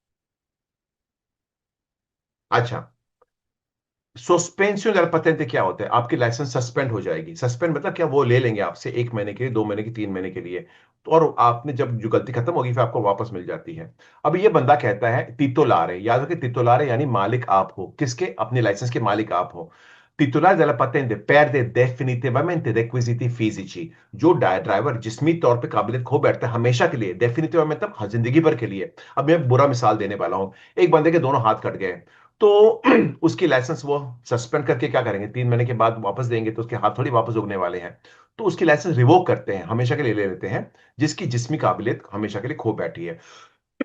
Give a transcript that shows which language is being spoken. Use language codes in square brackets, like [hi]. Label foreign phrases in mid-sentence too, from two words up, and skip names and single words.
[hi] अच्छा, [it] sospensione patente [hi] क्या होता है? आपकी लाइसेंस सस्पेंड हो जाएगी। सस्पेंड मतलब क्या, वो ले लेंगे आपसे 1 महीने के लिए, 2 महीने की, 3 महीने के लिए। तो और आपने जब जो गलती खत्म होगी फिर आपको वापस मिल जाती है। अब ये बंदा कहता है तितोलारे, याद रखिए तितोलारे यानी मालिक आप हो, किसके? अपने लाइसेंस के मालिक आप हो। [it] titolare della patente perde definitivamente requisiti fisici, [hi] जो ड्राइवर जिस्मी तौर पे काबिलियत खो बैठता है हमेशा के लिए, डेफिनेटिव मतलब हाँ, जिंदगी भर के लिए। अब मैं बुरा मिसाल देने वाला हूं, एक बंदे के दोनों हाथ कट गए, तो उसकी लाइसेंस वो सस्पेंड करके क्या करेंगे, 3 महीने के बाद वापस देंगे, तो उसके हाथ थोड़ी वापस उगने वाले हैं। तो उसकी लाइसेंस रिवोक करते हैं, हमेशा के लिए ले लेते हैं, जिसकी जिस्मी काबिलियत हमेशा के लिए खो बैठी है।